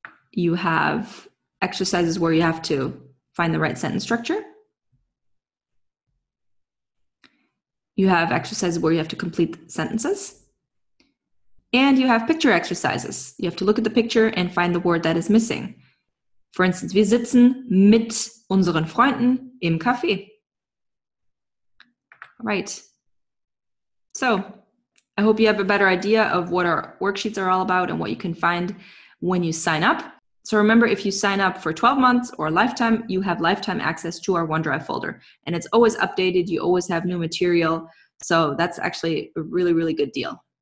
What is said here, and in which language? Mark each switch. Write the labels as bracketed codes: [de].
[en] You have exercises where you have to find the right sentence structure. You have exercises where you have to complete sentences. And you have picture exercises. You have to look at the picture and find the word that is missing. [de] For instance, wir sitzen mit unseren Freunden im Café. [en] All right. So I hope you have a better idea of what our worksheets are all about and what you can find when you sign up. So remember, if you sign up for 12 months or lifetime, you have lifetime access to our OneDrive folder. And it's always updated. You always have new material. So that's actually a really, really good deal.